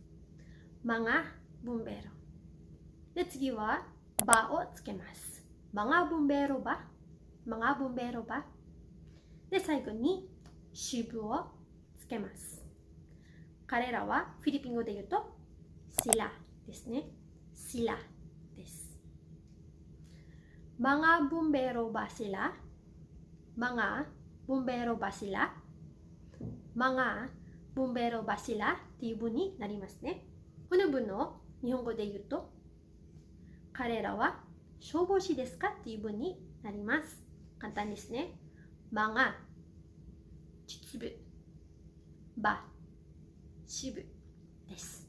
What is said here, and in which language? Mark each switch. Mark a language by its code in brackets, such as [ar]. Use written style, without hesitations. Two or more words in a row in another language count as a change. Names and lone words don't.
[tl] mga bumbero. [ja] で、次はバをつけます。 [tl] mga bumbero ba. mga bumbero ba. [ja] で、最後に主語をつけます。彼らはフィリピン語で言うとシラですね。 [tl] シラです。Mga bumbero ba sila? Mga bumbero ba sila? Mga bumbero ba sila? [ja] っていう文になりますね。この文を日本語で言うと彼らは消防士ですかっていう文になります。簡単ですね。mga実部ば主語です。